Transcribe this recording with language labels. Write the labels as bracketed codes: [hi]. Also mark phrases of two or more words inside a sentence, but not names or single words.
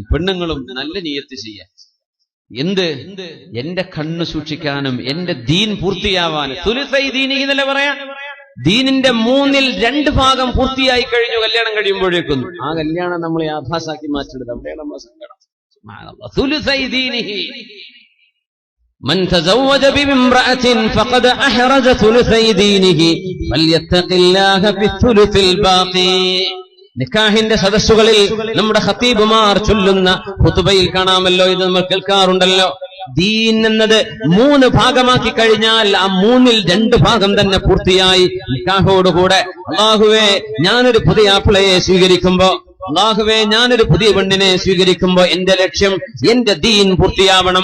[ml] പെണ്ണുങ്ങളും നല്ല നിയ്യത്ത് ചെയ്യാൻ, എന്ത് എന്റെ കണ്ണ് സൂക്ഷിക്കാനും എന്റെ ദീൻ പൂർത്തിയാവാനും. [ar] ثلثي دينه [ml] എന്നല്ലേ പറയാ, ദീനിന്റെ 2/3 ഭാഗം പൂർത്തിയായി കഴിഞ്ഞു കല്യാണം കഴിയുമ്പോഴേക്കും. ആ കല്യാണം നമ്മൾ യാഥാസാക്കി മാറ്റിയെടുത്ത് അവിടെയാണ് നമ്മളെ സങ്കടം. [ar] سبحان الله ثلثي دينه من تزوج بامرأة فقد أحرز ثلثي دينه فليتق الله في الثلث الباقي. [ml] നിക്കാഹിന്റെ സദസ്സുകളിൽ നമ്മുടെ ഖതീബുമാർ ചൊല്ലുന്ന ഖുതുബയിൽ കാണാമല്ലോ, ഇത് നമ്മൾ കേൾക്കാറുണ്ടല്ലോ. ദീൻ എന്നത് 3 ഭാഗമാക്കി കഴിഞ്ഞാൽ ആ 2/3 ഭാഗം തന്നെ പൂർത്തിയായി നിക്കാഹോടുകൂടെ. അല്ലാഹുവേ, ഞാനൊരു പുതിയ ആപ്പിളയെ സ്വീകരിക്കുമ്പോ, അല്ലാഹുവേ, ഞാനൊരു പുതിയ പെണ്ണിനെ സ്വീകരിക്കുമ്പോ എന്റെ ലക്ഷ്യം എന്റെ ദീൻ പൂർത്തിയാവണം.